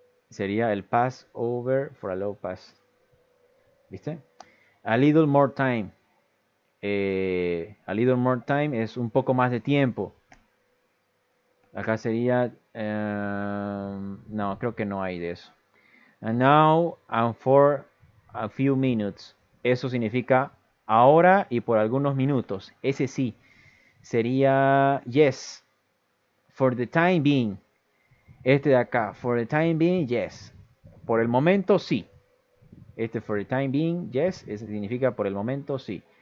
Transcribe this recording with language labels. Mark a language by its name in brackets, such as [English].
[Spanish] Sería el [English] pass over for a low pass. ¿Viste? A little more time. A little more time [Spanish] es un poco más de tiempo. Acá sería no, creo que no hay de eso. [English] And now and for a few minutes. [Spanish] Eso significa ahora y por algunos minutos. Ese sí sería [English] yes. For the time being. [Spanish] Este de acá, [English] for the time being, yes. [Spanish] Por el momento, sí. Este [English] for the time being, yes, [Spanish] ese significa por el momento, sí.